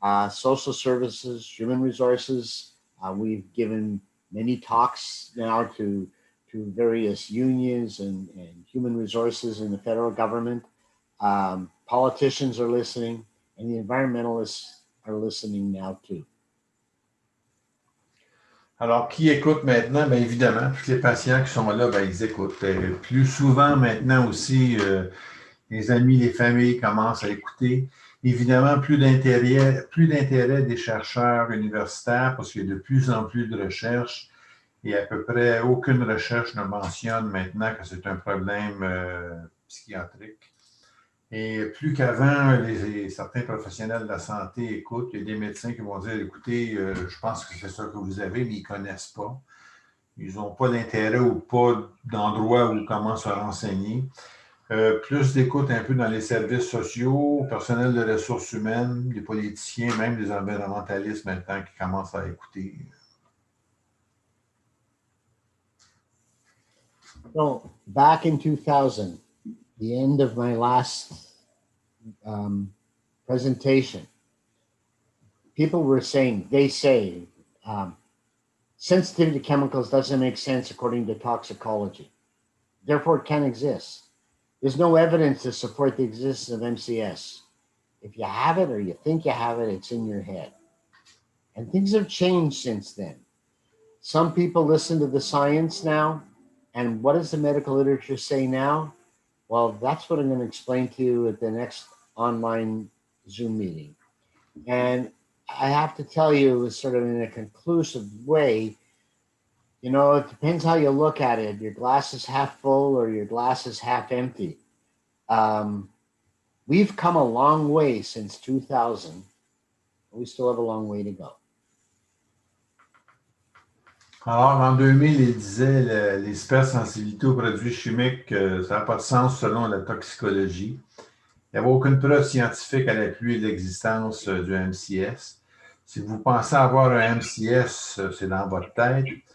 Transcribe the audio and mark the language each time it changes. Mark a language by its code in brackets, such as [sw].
[en] Social services, human resources, we've given many talks now to various unions and human resources in the federal government. Politicians are listening, and the environmentalists are listening now too. [fr] Alors, qui écoute maintenant? Bien évidemment, tous les patients qui sont là, bien, ils écoutent. Plus souvent maintenant aussi, les amis, les familles commencent à écouter. Évidemment, plus d'intérêt des chercheurs universitaires parce qu'il y a de plus en plus de recherches et à peu près aucune recherche ne mentionne maintenant que c'est un problème psychiatrique. Et plus qu'avant, certains professionnels de la santé écoutent. Il y a des médecins qui vont dire, écoutez, je pense que c'est ça que vous avez, mais ils ne connaissent pas. Ils n'ont pas d'intérêt ou pas d'endroit où comment se renseigner. Plus d'écoute un peu dans les services sociaux, personnel de ressources humaines, des politiciens, même des environnementalistes maintenant qui commencent à écouter. [en] So back in 2000, the end of my last presentation, people were saying, they say, sensitivity to chemicals doesn't make sense according to toxicology. Therefore, it can't exist. There's no evidence to support the existence of MCS. If you have it or you think you have it, it's in your head. And things have changed since then. Some people listen to the science now. And what does the medical literature say now? Well, that's what I'm going to explain to you at the next online Zoom meeting. And I have to tell you, sort of in a conclusive way, you know, it depends how you look at it. Your glass is half full or your glass is half empty. We've come a long way since 2000. We still have a long way to go. [fr] Alors, en 2000, il disait les hypersensibilités aux produits chimiques, ça n'a pas de sens selon la toxicologie. Il n'y avait aucune preuve scientifique à l'appui de l'existence du MCS. Si vous pensez avoir un MCS, c'est dans votre tête.